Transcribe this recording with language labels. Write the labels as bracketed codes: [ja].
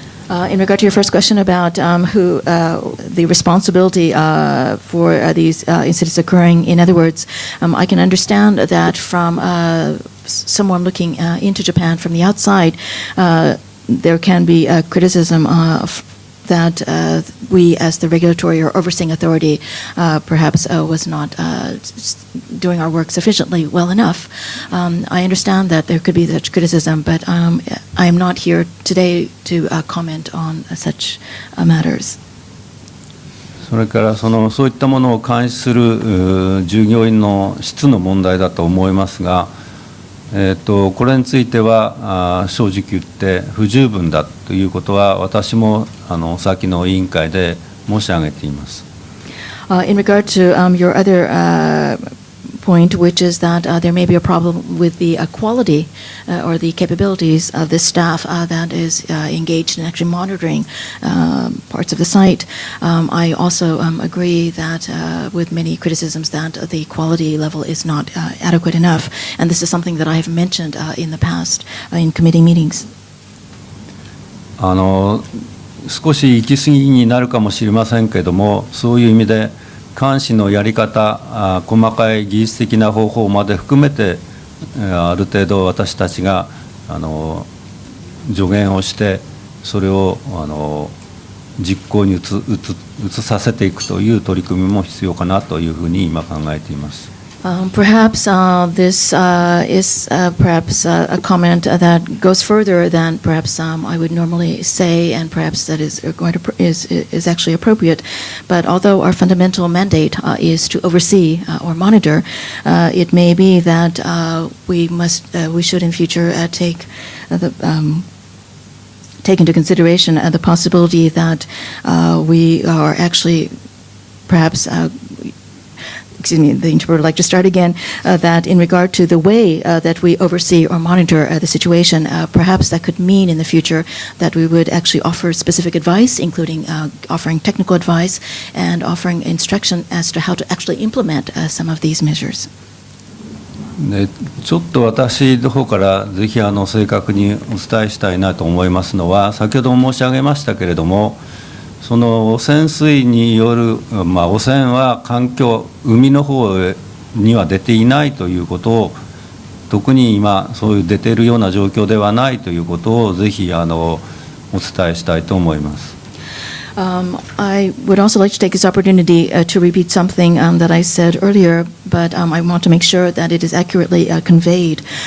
[en] In regard to your first question about who the responsibility for these incidents occurring, in other words, I can understand that from someone looking into Japan from the outside, there can be a criticism that we, as the regulatory or overseeing authority, perhaps was not doing our work sufficiently well enough. I understand that there could be such criticism, but I am not here today to comment on such matters. [ja] それからそういったものを監視する従業員の質の問題だと思いますが、これについては正直言って不十分だということは私も先の委員会で申し上げています。 [en] In regard to your other point, which is that there may be a problem with the quality or the capabilities of the staff that is engaged in actually monitoring parts of the site. I also agree that with many criticisms that the quality level is not adequate enough, and this is something that I have mentioned in the past in committee meetings. [ja] 少し行き過ぎになるかもしれませんけれども、そういう意味で監視のやり方、細かい技術的な方法まで含めてある程度私たちが助言をしてそれを実行に移させていくという取り組みも必要かなというふうに今考えています。 [en] Perhaps this is perhaps a comment that goes further than perhaps I would normally say, and perhaps that is actually appropriate. But although our fundamental mandate is to oversee or monitor, it may be that we should in future take into consideration the possibility that we are actually perhaps. Excuse me, the interpreter would like to start again, that in regard to the way that we oversee or monitor the situation, perhaps that could mean in the future that we would actually offer specific advice, including offering technical advice and offering instruction as to how to actually implement some of these measures. [ja] でちょっと私の方からぜひ正確にお伝えしたいなと思いますのは、先ほども申し上げましたけれども、その汚染水による、汚染は環境、海の方には出ていないということを、特に今そういう出ているような状況ではないということをぜひお伝えしたいと思います。 [en] I would also like to take this opportunity to repeat something that I said earlier, but I want to make sure that it is accurately conveyed.